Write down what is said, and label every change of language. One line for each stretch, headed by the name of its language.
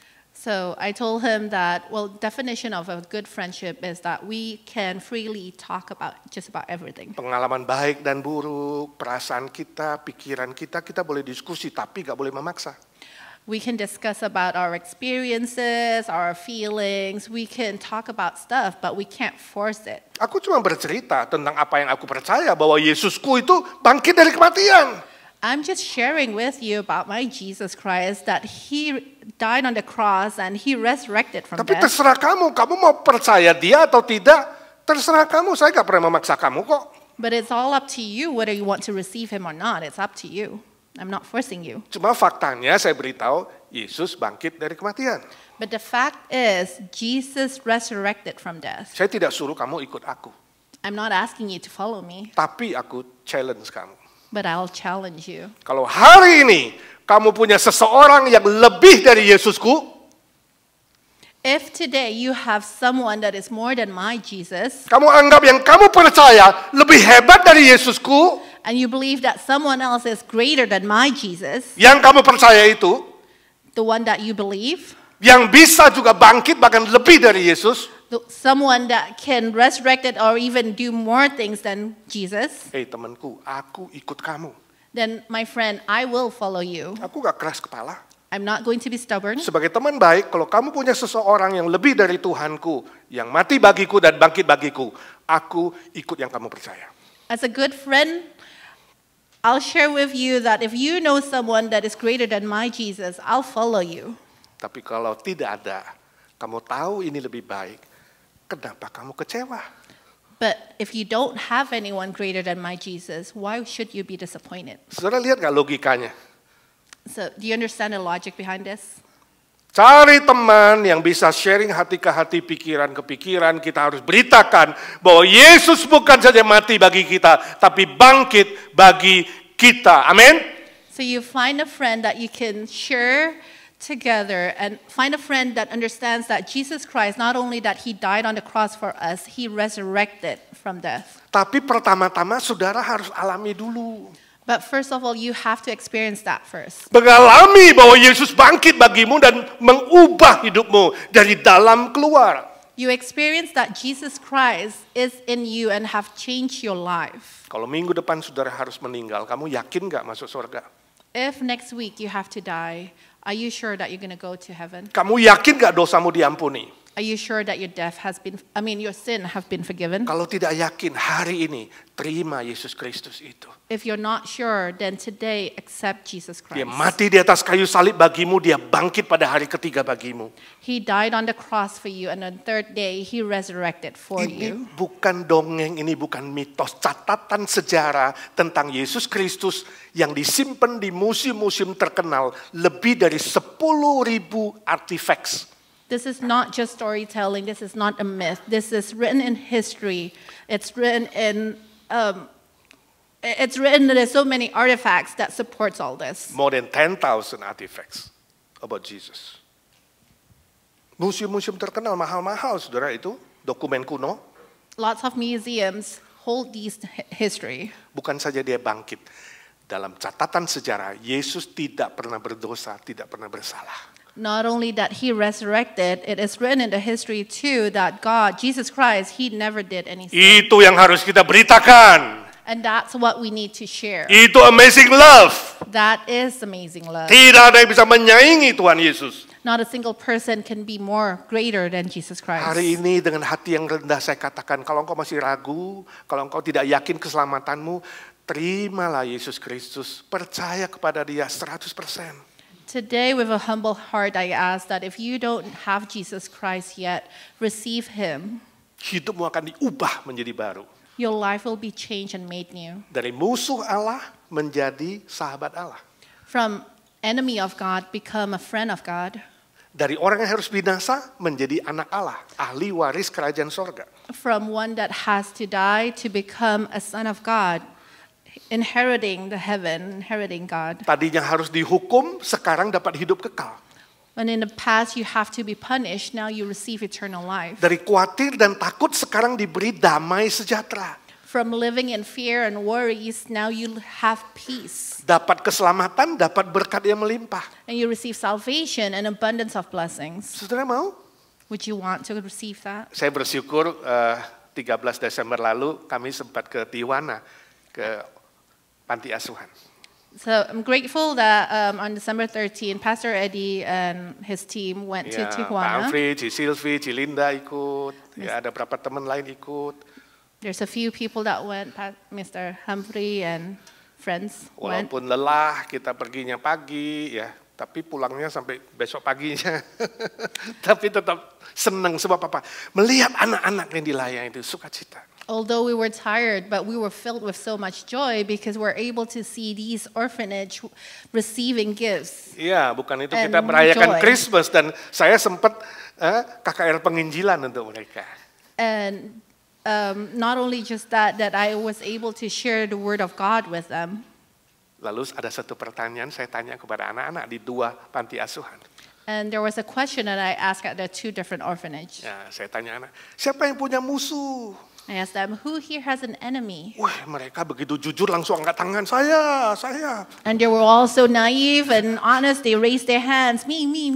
English: So I told him that, well, definition of a good friendship is that we can freely talk about just about everything.
Indonesian: Pengalaman baik dan buruk, perasaan kita, pikiran kita boleh diskusi, tapi gak boleh memaksa.
English: We can discuss about our experiences, our feelings. We can talk about stuff, but we can't force it.
Indonesian: Aku cuma bercerita tentang apa yang aku percaya, bahwa Yesusku itu bangkit dari kematian.
English: I'm just sharing with you about my Jesus Christ, that he died on the cross and he resurrected from
Indonesian: Tapi
English: death.
Indonesian: terserah kamu mau percaya dia atau tidak, terserah kamu, saya gak pernah memaksa kamu kok.
English: But it's all up to you whether you want to receive him or not. It's up to you. I'm not forcing you.
Indonesian: Cuma faktanya saya beritahu, Yesus bangkit dari kematian.
English: But the fact is, Jesus resurrected from death.
Indonesian: Saya tidak suruh kamu ikut aku,
English: I'm not asking you to follow me,
Indonesian: tapi aku challenge kamu.
English: but I'll challenge you.
Indonesian: Kalau hari ini kamu punya seseorang yang lebih dari Yesusku,
English: If today you have someone that is more than my Jesus,
Indonesian: kamu anggap yang kamu percaya lebih hebat dari Yesusku,
English: and you believe that someone else is greater than my Jesus,
Indonesian: yang kamu percaya itu,
English: the one that you believe,
Indonesian: yang bisa juga bangkit bahkan lebih dari Yesus,
English: someone that can resurrect it or even do more things than Jesus,
Indonesian: temanku, aku ikut kamu.
English: then my friend, I will follow you.
Indonesian: Aku gak keras kepala.
English: I'm not going to be stubborn.
Indonesian: Sebagai teman baik, kalau kamu punya seseorang yang lebih dari Tuhanku, yang mati bagiku dan bangkit bagiku, aku ikut yang kamu percaya.
English: As a good friend, I'll share with you that if you know someone that is greater than my Jesus, I'll follow you.
Indonesian: Tapi kalau tidak ada, kamu tahu ini lebih baik, kenapa kamu kecewa?
English: But if you don't have anyone greater than my Jesus, why should you be disappointed?
Indonesian: Saudara lihat gak logikanya?
English: So, do you understand the logic behind this?
Indonesian: Cari teman yang bisa sharing hati ke hati, pikiran ke pikiran. Kita harus beritakan bahwa Yesus bukan saja mati bagi kita, tapi bangkit bagi kita. Amin.
English: So you find a friend that you can share together, and find a friend that understands that Jesus Christ, not only that he died on the cross for us, he resurrected from death.
Indonesian: Tapi pertama-tama saudara harus alami dulu.
English: But first of all, you have to experience that first.
Indonesian: Mengalami bahwa Yesus bangkit bagimu dan mengubah hidupmu dari dalam keluar.
English: You experience that Jesus Christ is in you and have changed your life.
Indonesian: Kalau minggu depan saudara harus meninggal, kamu yakin gak masuk surga?
English: If next week you have to die, are you sure that you're going to go to heaven?
Indonesian: Kamu yakin gak dosamu diampuni?
English: Are you sure that your your sin have been forgiven?
Indonesian: Kalau tidak yakin, hari ini terima Yesus Kristus itu.
English: If you're not sure, then today accept Jesus
Indonesian: Dia
English: Christ.
Indonesian: mati di atas kayu salib bagimu, dia bangkit pada hari ketiga bagimu.
English: He died on the cross for you, and on the third day he resurrected for you.
Indonesian: Ini bukan dongeng, ini bukan mitos, catatan sejarah tentang Yesus Kristus yang disimpan di museum-museum terkenal, lebih dari 10.000 artifacts.
English: This is not just storytelling. This is not a myth. This is written in history. It's written in. There's so many artifacts that supports all this. More than 10,000 artifacts about Jesus.
Indonesian: Museum-museum terkenal mahal-mahal, saudara, itu dokumen kuno.
English: Lots of museums hold these history.
Indonesian: Bukan saja dia bangkit. Dalam catatan sejarah, Yesus tidak pernah berdosa, tidak pernah bersalah.
English: Not only that he resurrected, it is written in the history too that God, Jesus Christ, he never did any sin.
Indonesian: Itu yang harus kita beritakan.
English: And that's what we need to share.
Indonesian: Itu
English: amazing love. That is amazing love.
Indonesian: Tidak ada yang bisa menyaingi Tuhan Yesus.
English: Not a single person can be more greater than Jesus Christ.
Indonesian: Hari ini dengan hati yang rendah saya katakan, kalau engkau masih ragu, kalau engkau tidak yakin keselamatanmu, terimalah Yesus Kristus, percaya kepada Dia 100%.
English: Today, with a humble heart, I ask that if you don't have Jesus Christ yet, receive Him.
Indonesian: Hidupmu akan diubah menjadi baru.
English: Your life will be changed and made new.
Indonesian: Dari musuh Allah menjadi sahabat Allah.
English: From enemy of God, become a friend of God.
Indonesian: Dari orang yang harus binasa menjadi anak Allah, ahli waris kerajaan sorga.
English: From one that has to die to become a son of God, inheriting the heaven, inheriting God.
Indonesian: Tadinya harus dihukum, sekarang dapat hidup kekal.
English: When in the past you have to be punished, now you receive eternal life.
Indonesian: Dari khawatir dan takut sekarang diberi damai sejahtera.
English: From living in fear and worries, now you have peace.
Indonesian: Dapat keselamatan, dapat berkat yang melimpah.
English: And you receive salvation and abundance of blessings.
Indonesian: Saudara mau?
English: Would you want to receive that?
Indonesian: Saya bersyukur 13 Desember lalu kami sempat ke Tijuana, ke panti asuhan.
English: So I'm grateful that on December 13, Pastor Eddie and his team went to
Indonesian: Pak
English: Tijuana.
Indonesian: Amfri, Ci Silvi, Ci Linda ikut, ya ada berapa teman lain ikut.
English: There's a few people that went, Mr. Humphrey and friends went.
Indonesian: Walaupun lelah, kita perginya pagi, ya, tapi pulangnya sampai besok paginya. Tapi tetap senang sebab apa? Melihat anak-anak yang dilayani itu sukacita.
English: Although we were tired, but we were filled with so much joy because we're able to see these orphanage receiving gifts.
Indonesian: Iya, bukan itu
English: And
Indonesian: kita merayakan
English: joy.
Indonesian: Christmas dan saya sempat KKR penginjilan untuk mereka.
English: And not only just that I was able to share the word of God with them.
Indonesian: Lalu ada satu pertanyaan saya tanya kepada anak-anak di 2 panti asuhan.
English: And there was a question that I asked at the 2 different orphanages.
Indonesian: Ya, saya tanya anak, siapa yang punya musuh?
English: I asked them, who here has an enemy?
Indonesian: Wah, mereka begitu jujur langsung angkat tangan, saya.
English: And they were all so naive and honest. They raised their hands, me.